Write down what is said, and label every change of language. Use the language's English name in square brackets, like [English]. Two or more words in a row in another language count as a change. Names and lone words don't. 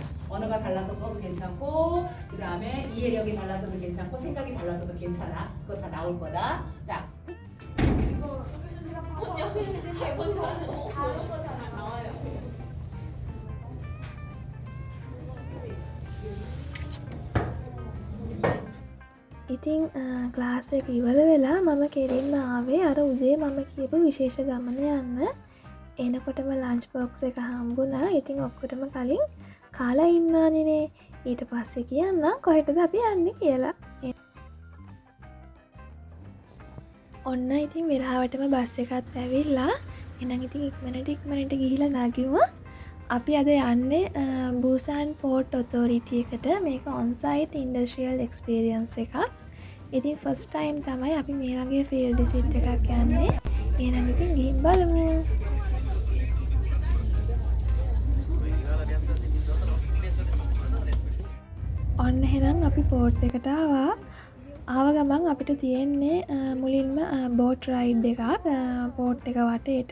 [Korean] 언어가 달라서 써도 괜찮고 그 다음에 이해력이 달라서도 괜찮고 생각이 달라서도 괜찮아. 그거 다 나올 거다. 자. 이거 제가 바꿔 왔는데 다른 거 다 나와요. [Sinhala] ඉතින් ක්ලාස් එක ඉවර වෙලා මම කෙලින්ම ආවේ අර උදේ මම කියපු විශේෂ ගමන යන්න. එනකොටම [English] lunch box [Sinhala] එක හම්බුණා. ඉතින් ඔක්කොටම කලින් කාලා ඉන්නානේ. ඊට පස්සේ කියන්න කොහෙටද අපි යන්නේ කියලා. ඔන්න ඉතින් වෙලාවටම බස් එකත් ඇවිල්ලා එහෙනම් ඉතින් ඉක්මනට ගිහිලා නගිමු. අපි අද යන්නේ බුසාන් පෝර්ට් ඔතොරිටි එකට. මේක [English] on site industrial experience [Sinhala] එකක්. ඉතින් [English] first time [Sinhala] තමයි අපි මේ වගේ [English] field visit [Sinhala] එකක් යන්නේ. එහෙනම් ඉතින් ගිහින් බලමු. ඔන්න එහෙනම් අපි පෝට් එකට ආව ගමන් අපිට තියෙන්නේ මුලින්ම [English] boat ride [Sinhala] එකක් පෝට් එක වටේට.